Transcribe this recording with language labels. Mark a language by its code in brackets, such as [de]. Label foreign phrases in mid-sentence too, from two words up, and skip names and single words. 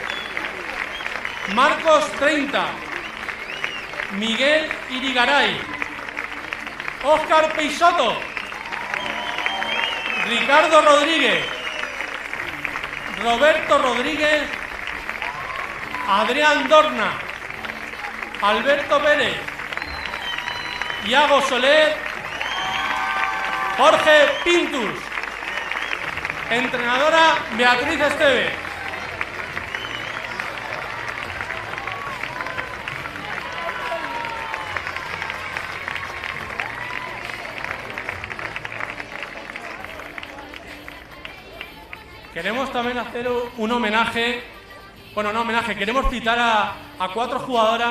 [es] Marcos 30, Miguel Irigaray, Óscar Peixoto, Ricardo Rodríguez, Roberto Rodríguez, Adrián Dorna, Alberto Pérez, Iago Soler, Jorge Pintus. Entrenadora Beatriz Esteve. Queremos también hacer un homenaje, queremos citar a 4 jugadoras